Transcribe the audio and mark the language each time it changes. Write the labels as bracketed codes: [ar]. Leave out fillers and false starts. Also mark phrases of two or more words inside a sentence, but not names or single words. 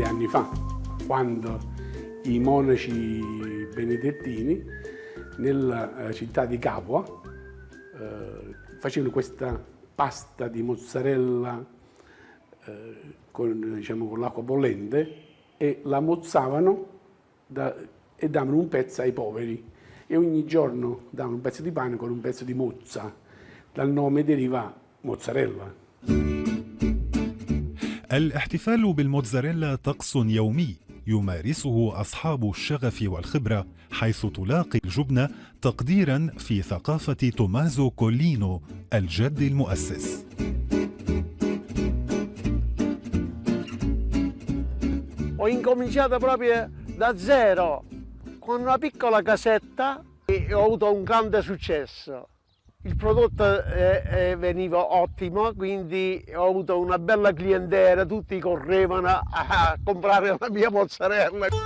[it] anni fa, quando i monaci benedettini nella città di Capua facevano questa pasta di mozzarella con l'acqua bollente e la mozzavano e davano un pezzo ai poveri, e ogni giorno davano un pezzo di pane con un pezzo di mozza. Dal nome deriva mozzarella. [ar] الاحتفال بالموتزاريلا طقس يومي يمارسه أصحاب الشغف والخبرة، حيث تلاقي الجبنة تقديراً في ثقافة تومازو كولينو الجد المؤسس. [it] Ho incominciato proprio da zero, con una piccola casetta, e ho avuto un grande successo. Il prodotto veniva ottimo, quindi ho avuto una bella clientela, tutti correvano a comprare la mia mozzarella.